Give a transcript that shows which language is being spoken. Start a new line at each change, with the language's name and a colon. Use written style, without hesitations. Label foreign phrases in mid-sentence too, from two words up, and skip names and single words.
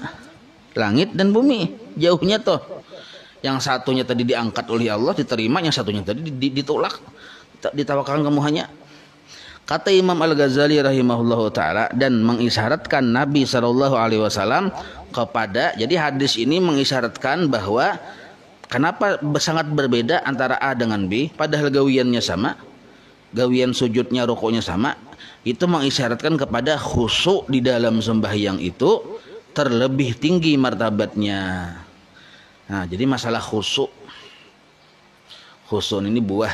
Indonesian: Langit dan bumi, jauhnya tuh. Yang satunya tadi diangkat oleh Allah diterima, yang satunya tadi ditolak, ditawakalkan kemuhannya. Kata Imam Al-Ghazali
Arabic: رحمه الله تعالى,
Indonesian: dan mengisyaratkan Nabi
Arabic: صلى الله عليه وسلم
Indonesian: kepada, jadi hadis ini mengisyaratkan bahwa kenapa sangat berbeda antara A dengan B padahal gawiannya sama, gawian sujudnya, rukuknya sama. Itu mengisyaratkan kepada khusyuk di dalam sembahyang itu terlebih tinggi martabatnya. Nah, jadi masalah khusyuk ini buah.